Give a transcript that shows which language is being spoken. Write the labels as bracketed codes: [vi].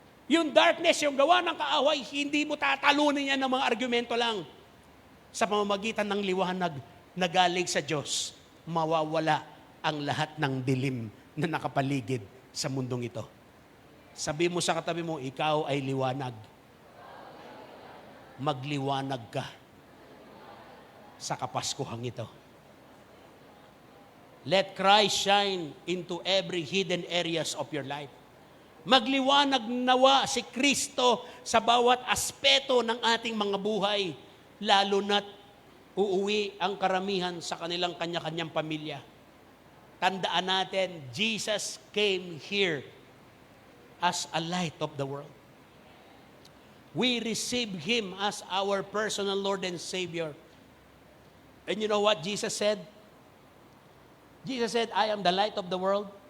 [tl] Yung darkness, yung gawa ng kaaway, hindi mo tatalunin yan ng mga argumento lang. Sa pamamagitan ng liwanag na galing sa Diyos, mawawala ang lahat ng dilim na nakapaligid sa mundong ito. Sabi mo sa katabi mo, ikaw ay liwanag. Magliwanag ka sa Kapaskuhang ito. [en] Let Christ shine into every hidden areas of your life. [tl] Magliwanag nawa si Kristo sa bawat aspeto ng ating mga buhay, lalo na't uuwi ang karamihan sa kanilang kanya-kanyang pamilya. Tandaan natin, [en] Jesus came here as a light of the world. We receive Him as our personal Lord and Savior. And you know what Jesus said? Jesus said, I am the light of the world.